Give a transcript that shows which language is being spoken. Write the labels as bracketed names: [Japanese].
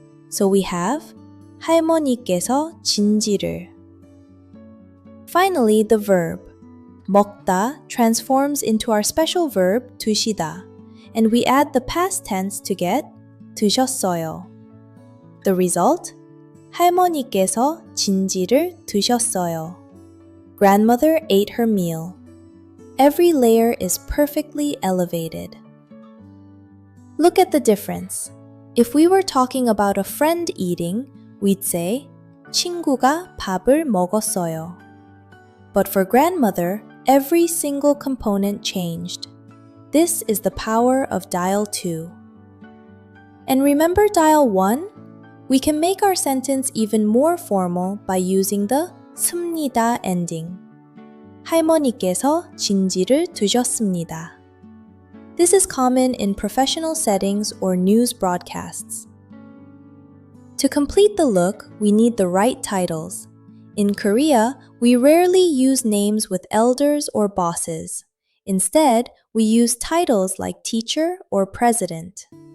[English] So we have 할머니께서 진지를. Finally, the verb. 먹다 transforms into our special verb 드시다, and we add the past tense to get 드셨어요. The result? [Korean] 할머니께서 진지를 드셨어요. [English] Grandmother ate her meal. Every layer is perfectly elevated. Look at the difference. If we were talking about a friend eating, we'd say 친구가 밥을 먹었어요. But for grandmother, every single component changed. This is the power of dial 2. And remember dial 1? We can make our sentence even more formal by using the 습니다 ending. [Korean] 할머니께서 진지를 드셨습니다. [English] This is common in professional settings or news broadcasts. To complete the look, we need the right titles. In Korea, we rarely use names with elders or bosses. Instead, we use titles like teacher or president.